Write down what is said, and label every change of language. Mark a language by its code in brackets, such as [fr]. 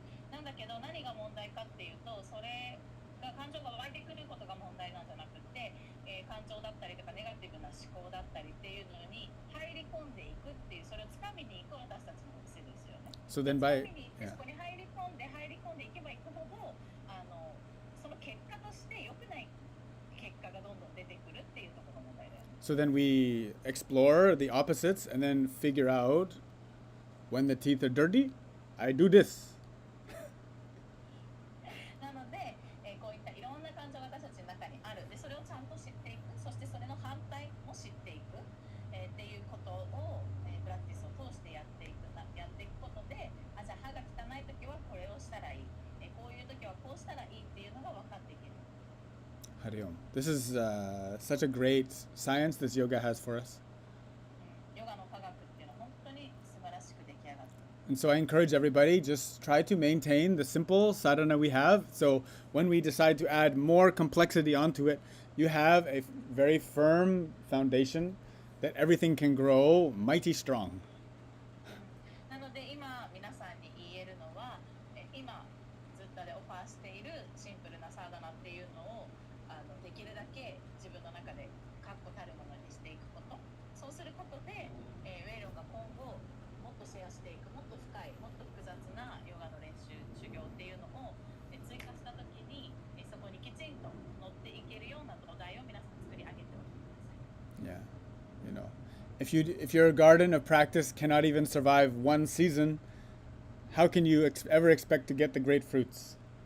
[ja] なんだけど何が問題かっていうと、それが感情が湧いてくることが問題なんじゃなくて、感情だったりとかネガティブな思考だったりっていうのに入り込んでいくっていう、それをつかみに行く私たちの癖ですよね。 [en] So then by [ja] そこに入り込んでいけばいくほど、その結果として良くない結果がどんどん出てくるっていうところの問題だよね。 [en] So then we explore the opposites and then figure out when the teeth are dirty, I do this. [ja] なので、こういったいろんな感情が私たちの中にある。で、それをちゃんと知っていく。そしてそれの反対も知っていく、っていうことを、プラクティスを通してやっていくことで、じゃあ歯が汚い時はこれをしたらいい。こういう時はこうしたらいいっていうのが分かっていける。 [sa] Hari Om. [en] This is such a great science this yoga has for us. [ja] ヨガの科学っていうのは本当に素晴らしく出来上がっている。 [en] And so I encourage everybody, just try to maintain the simple sadhana we have. So when we decide to add more complexity onto it, you have a very firm foundation that everything can grow mighty strong. [ja] なので今皆さんに言えるのは、今ずっとでオファーしているシンプルなサーダナっていうのをできるだけ自分の中で確固たるものにしていくこと。そうすることで、ウェイロンが今後もっとシェアしていく、もっと深い、もっと複雑なヨガの練習、修行っていうのを追加したときに、そこにきちんと乗っていけるような土台を皆さん作り上げておいてください。 [en] Yeah, you know, if your garden of practice cannot even survive one season, how can you ever expect to get the great fruits?